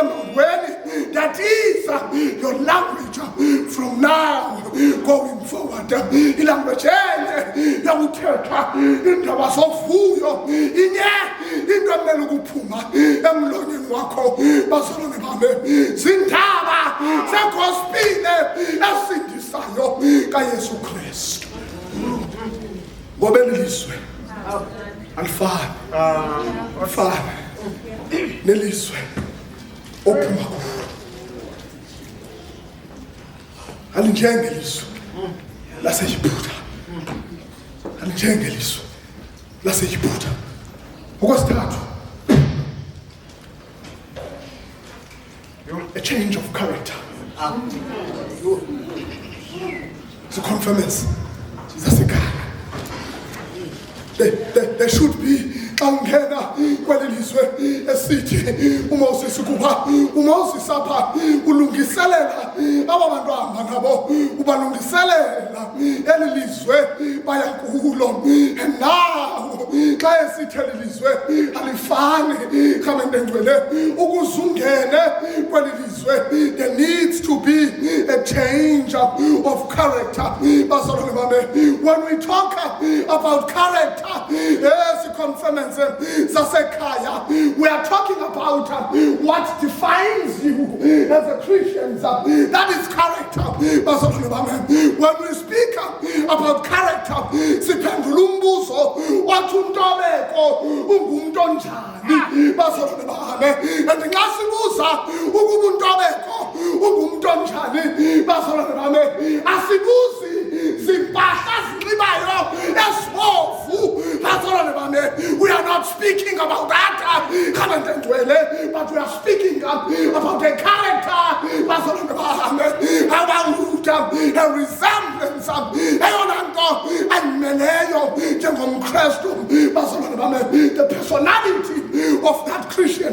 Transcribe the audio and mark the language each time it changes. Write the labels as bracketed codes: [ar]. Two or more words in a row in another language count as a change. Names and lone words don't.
[en] that is your language from now going forward. [xh] Ilanguage yakuthetha indaba sovuyo inye into emele ukuphuma emlonyeni wakho bazalwane bami zindaba zegospile esindisayo kaYesu Kristu. Ngoba elizwe alifani nelizwe ophuma kulo, alinjengelizwe laseYibuda, alinjengelizwe laseYibuda. Okwesithathu, [en] a change of character. [xh] Ziconfirmance zasekhaya. [en] There should be [xh] ungena kwelizwe esithi uMoses kuba uMoses apha ulungiselela abantwana nabo ubalungiselela elizwe baya kulo. [en] And now [xh] xa esithi elizwe alifani kamendengcwele ukuzungene kwelizwe, [en] there needs to be a change of character. When we talk about character, yes, [xh] confirmance zasekhaya, [en] we are talking about what defines you as a Christian. That is character. When we speak about character, [xh] siphendula umbuzo wathi uNtobeko ungumntu onjani. And nxa sibuza ukuba uNtobeko ungumntu onjani, asibuzi zimpahla zinxibayo esibomvu. [en] We are not speaking about that, but we are speaking about a character, a resemblance, the personality of that Christian.